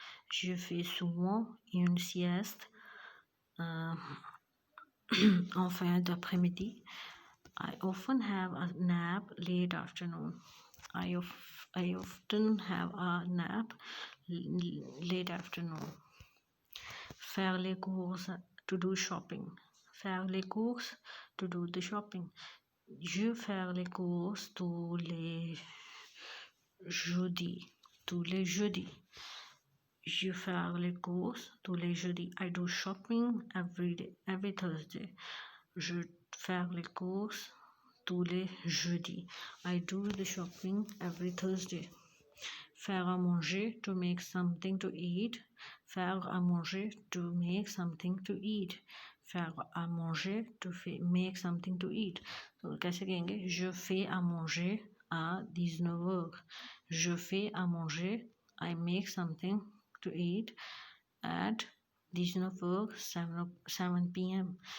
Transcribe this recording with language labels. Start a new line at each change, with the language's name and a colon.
French: Je fais souvent une sieste en fin d'après-midi.
English: I often have a nap late afternoon. I often have a nap late afternoon.
French: Faire les courses,
English: to do shopping. Faire les courses, to do the shopping.
French: Je faire les courses tous les jeudis. Tous les jeudis. Je faire les courses tous les jeudis.
English: I do shopping every day, every Thursday.
French: Je faire les courses tous les jeudis.
English: I do the shopping every Thursday.
French: Faire à manger,
English: to make something to eat. Faire à manger, to make something to eat.
French: Faire à manger,
English: to make something to eat.
Hindi: तो कैसे कहेंगे?
French: Je fais à manger à 19h. Je fais à manger,
English: I make something to eat at 19h, 7 p.m.